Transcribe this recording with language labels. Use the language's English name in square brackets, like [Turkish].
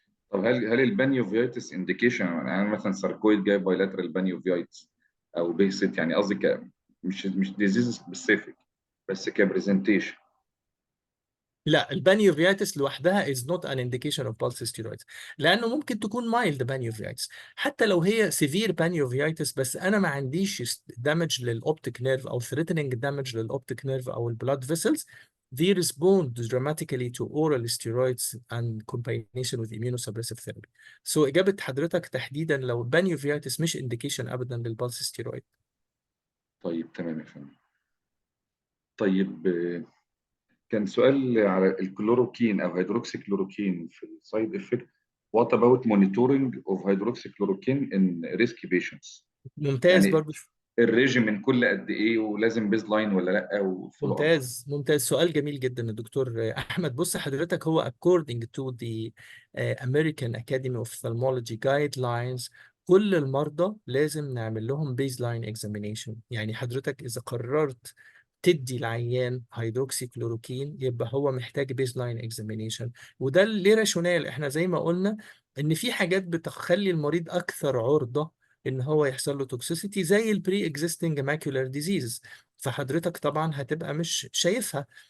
[Arabic] طب هل البانيوفيتس انديكيشن، يعني مثلا ساركويد جاي بايلاترال بانيوفيتس او بيهست، يعني قصدي مش ديزيز سبيسيفيك بس كبرزنتيشن؟ لا، البانيوفياتس لوحدها [English] is not an indication of pulse steroids، [Arabic] لانه ممكن تكون mild بانيوفياتس حتى لو هي severe بانيوفياتس، بس انا ما عنديش damage للاوبتيك نيرف او [English] threatening damage [Arabic] للاوبتيك نيرف او البلاد vessels. [English] They respond dramatically to oral steroids and combination with immunosuppressive therapy. [Arabic] So إجابة حضرتك تحديدا لو بانيوفياتس مش indication أبدا للبلس ستيرويد. طيب تمام يا فندم. طيب كان سؤال على الكلوروكين او هيدروكسي كلوروكين في السايد افكت. [English] What about monitoring of hydroxychloroquine in risky patients؟ [Arabic] ممتاز يعني برضو. الريجيمين كل قد ايه، ولازم بيز لاين ولا لا، وفولو اب؟ ممتاز سؤال جميل جدا يا دكتور احمد. بص حضرتك، هو [English] according to the American Academy of Ophthalmology guidelines [Arabic] كل المرضى لازم نعمل لهم [English] baseline examination. [Arabic] يعني حضرتك اذا قررت تدي العيان هيدروكسي كلوروكين يبقى هو محتاج بيزلاين اكزامينيشن. وده ليه راشونال، احنا زي ما قلنا ان في حاجات بتخلي المريض اكثر عرضة ان هو يحصل له توكسيسيتي زي البري اكزيستنج ماكيولار ديزيز، فحضرتك طبعا هتبقى مش شايفها.